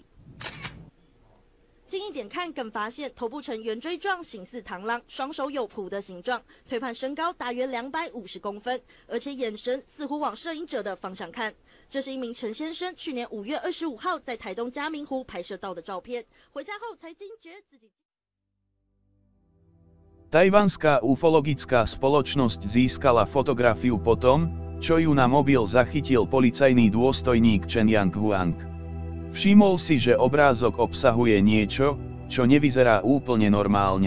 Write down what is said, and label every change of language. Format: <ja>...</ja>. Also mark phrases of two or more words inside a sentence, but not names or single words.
<zh>近一点看，更发现头部呈圆锥状，形似螳螂，双手有蹼的形状，推判身高大约250公分，而且眼神似乎往摄影者的方向看。这是一名陈先生去年5月25号在台东嘉明湖拍摄到的照片，回家后才惊觉自己。</zh> <sk>Tajvanská ufologická spoločnosť získala fotografiu po tom, čo ju na mobil zachytil policajný dôstojník Chen Yang-huang. Všimol si, že obrázok obsahuje niečo, čo nevyzerá úplne normálne.</sk>